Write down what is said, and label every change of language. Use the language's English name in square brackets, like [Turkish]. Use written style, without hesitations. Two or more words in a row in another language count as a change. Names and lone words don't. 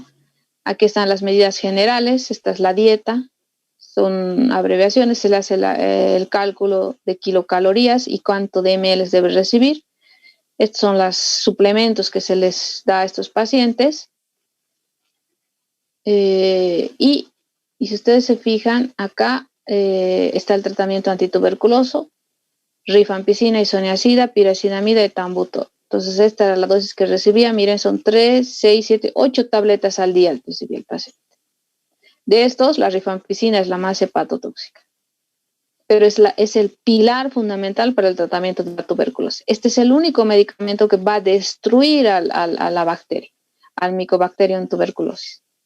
[Spanish] Aquí están las medidas generales, esta es la dieta, son abreviaciones, se le hace el cálculo de kilocalorías y cuánto de ml debe recibir. Estos son los suplementos que se les da a estos pacientes. Y si ustedes se fijan, acá está el tratamiento antituberculoso, rifampicina, isoniazida, piracinamida y tambuto. Entonces esta era la dosis que recibía. Miren, son 3, 6, 7, 8 tabletas al día recibía el paciente. De estos, la rifampicina es la más hepatotóxica, pero es el pilar fundamental para el tratamiento de la tuberculosis. Este es el único medicamento que va a destruir a la bacteria, al Mycobacterium tuberculosis.